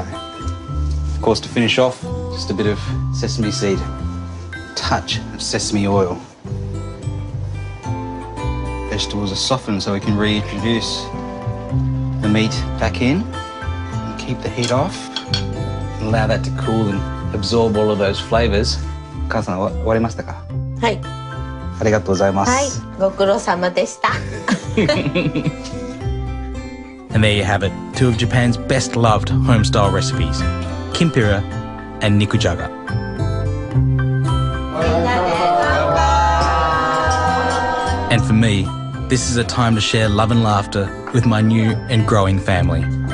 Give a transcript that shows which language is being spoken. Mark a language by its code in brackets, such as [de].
[en] Of course, to finish off, just a bit of sesame seed, touch of sesame oil. Vegetables are softened so we can reintroduce the meat back in and keep the heat off and allow that to cool and absorb all of those flavours. [ja] 母さん、終わりましたか？はい。ありがとうございます。はい、ご苦労様でした。 [en] And there you have it, 2 of Japan's best loved home-style recipes, kimpira and nikujaga. And for me, this is a time to share love and laughter with my new and growing family.